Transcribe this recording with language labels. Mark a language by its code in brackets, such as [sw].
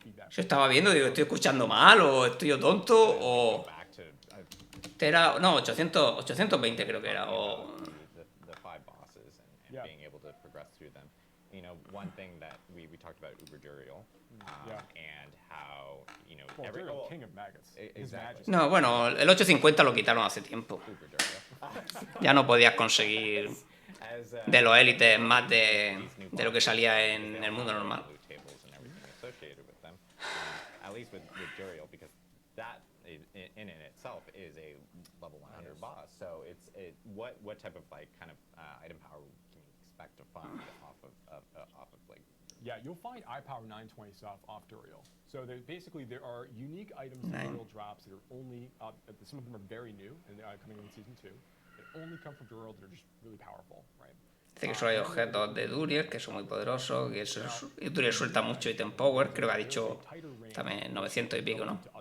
[es] Yo estaba viendo, digo, ¿estoy escuchando mal o estoy yo tonto o...? Era, no, 820 creo que era, o... [en] The five bosses and being able to progress through them. You know, one thing that we talked about Uber Duriel and how, you know, King of Maggots. Exactly. [es] No, bueno, el 850 lo quitaron hace tiempo. [en] Uber Duriel. [es] Ya no podías conseguir de los élites más de lo que salía en el mundo normal. [en] Tables and everything associated with them. At least with Duriel, because that in itself is a level 100 boss. So what type of like kind of item power can you expect to find off of like? Yeah, you'll find eye power 920 stuff off Duriel. So there are unique items that Duriel drops that are only some of them are very new and they are coming in season 2. That only come from Duriel that are just really powerful, right? [es] Dice que solo hay objetos de Duriel que son muy poderosos, que y Duriel suelta mucho item power, creo que ha dicho también 900 y pico, ¿no?